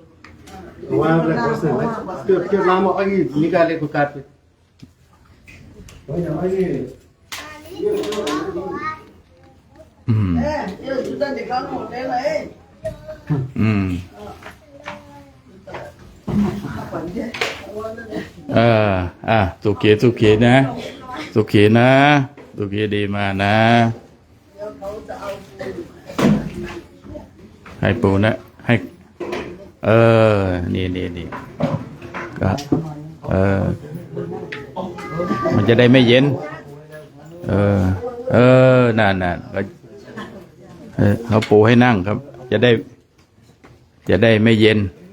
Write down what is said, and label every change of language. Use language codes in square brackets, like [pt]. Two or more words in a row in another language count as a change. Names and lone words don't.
[ne] वहाँ वाला क्वेश्चन है त्यो लामो अघि निकालेको कार्पेट होइन अघि यो जुत्ता निकाल्नु हुँदैन है [th] สุขีนะสุขีดีมานะ ให้ปูนะให้นี่ก็มันจะได้ไม่เย็นนั่นก็เขาปูให้นั่งครับจะได้ไม่เย็น